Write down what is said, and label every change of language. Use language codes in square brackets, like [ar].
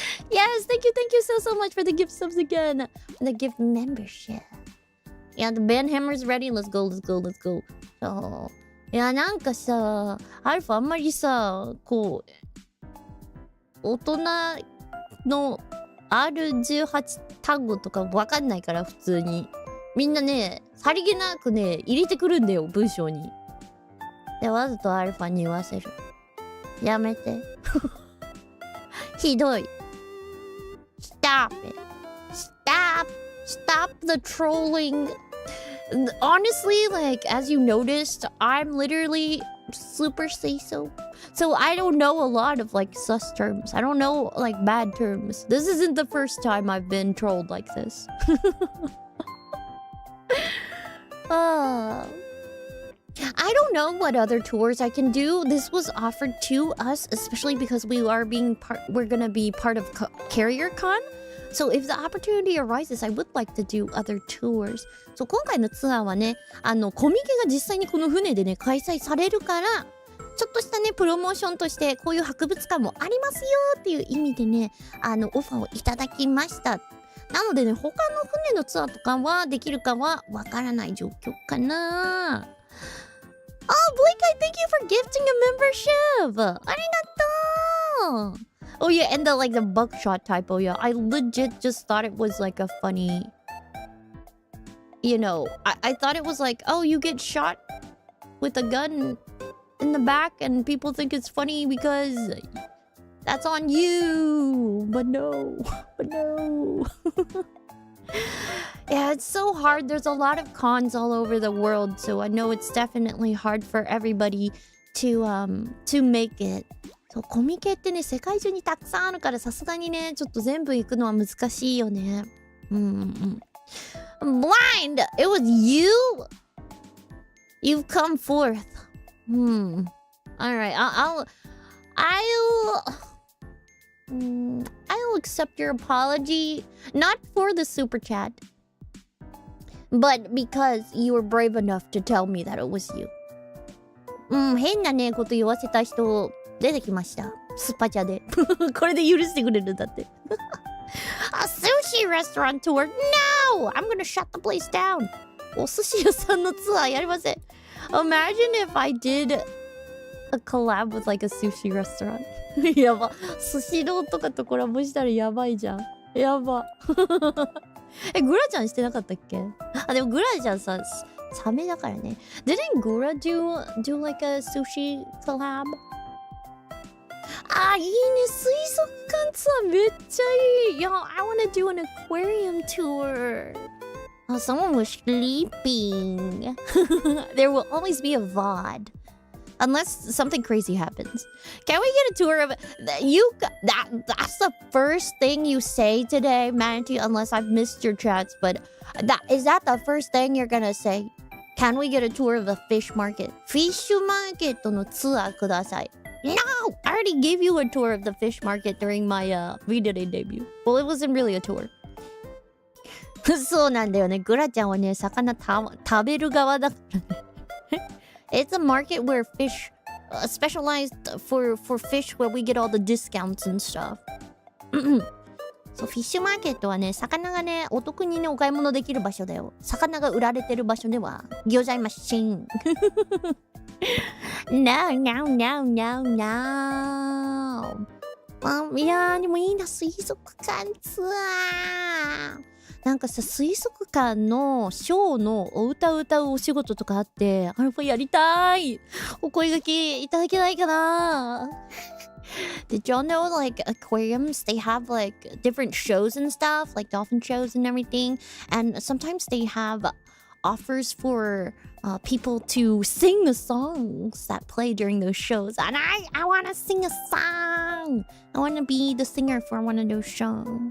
[en] Yes, thank you so much for the gift subs again. The gift membership. Yeah, the band hammer's ready. Let's go. [ja] そう。いや、なんかさ、アルファあんまりさ、こう、大人のR18 単語とかわかんないから普通に。みんなね、さりげなくね、入れてくるんだよ、文章に。で、わざとアルファに言わせる。やめて。ひどい。 [en] Stop it. Stop the trolling. Honestly, like, as you noticed, I'm literally super say-so. So I don't know a lot of, like, sus terms. I don't know, like, bad terms. This isn't the first time I've been trolled like this. I don't know what other tours I can do. This was offered to us, especially because we're gonna be part of Carrier Con. So if the opportunity arises, I would like to do other tours. [ja] So 今回のツアーはね、コミケが実際にこの船でね、開催されるから、ちょっとしたね、プロモーションとして、こういう博物館もありますよっていう意味でね、オファーをいただきました。なのでね、他の船のツアーとかはできるかはわからない状況かな。 [en] Oh, Blake, I thank you for gifting a membership! [ja] ありがとう! [en] Oh yeah, and the buckshot typo, yeah. I legit just thought it was like a funny... You know, I thought it was like, oh, you get shot with a gun in the back and people think it's funny because that's on you. But no. Yeah, it's so hard. There's a lot of cons all over the world, so I know it's definitely hard for everybody to make it. [ja] そう、コミケってね、世界中にたくさんあるから、さすがにね、ちょっと全部行くのは難しいよね。 [en] Blind! It was you? You've come forth. Alright, I'll accept your apology. Not for the super chat, but because you were brave enough to tell me that it was you. [ja] 変なねこと言わせた人出てきました。スパチャで。これで許してくれるんだって。 [en] A sushi restaurant tour? No! I'm gonna shut the place down. [ja] お寿司屋さんのツアーやりません。 [en] Imagine if I did a collab with like a sushi restaurant. [ja] やば。寿司ローとかとコラボしたらやばいじゃん。やば。グラちゃんしてなかったっけ？あ、でもグラちゃんさ、サメだからね。 [en] Didn't Gura do like a sushi collab? [ja] あ、いいね。水族館ツアーめっちゃいい。 [en] Yo, I wanna do an aquarium tour. Oh, someone was sleeping. There will always be a VOD. Unless something crazy happens. Can we get a tour of that's the first thing you say today, Manatee, unless I've missed your chats, but is that the first thing you're gonna say? Can we get a tour of the fish market? Fish market [ja] のツアーください. [en] No! I already gave you a tour of the fish market during my V-Dere debut. Well, it wasn't really a tour. [ja] そうなんだよね。グラちゃんはね、魚食べる側だからね。 [en] It's a market where fish, specialized for fish where we get all the discounts and stuff. [ja] そう、フィッシュマーケットはね、魚がね、お得にね、お買い物できる場所だよ。魚が売られてる場所ではございません。 [en] No, no, no, no, no. [ja] いやー、でもいいな、水族館ツアー。なんかさ、水族館のショーのお歌を歌うお仕事とかあって、あれもやりたい。お声掛けいただけないかな。 [en] Did y'all know like aquariums, they have like different shows and stuff, like dolphin shows and everything, and sometimes they have offers for people to sing the songs that play during those shows. And I want to sing a song. I want to be the singer for one of those shows.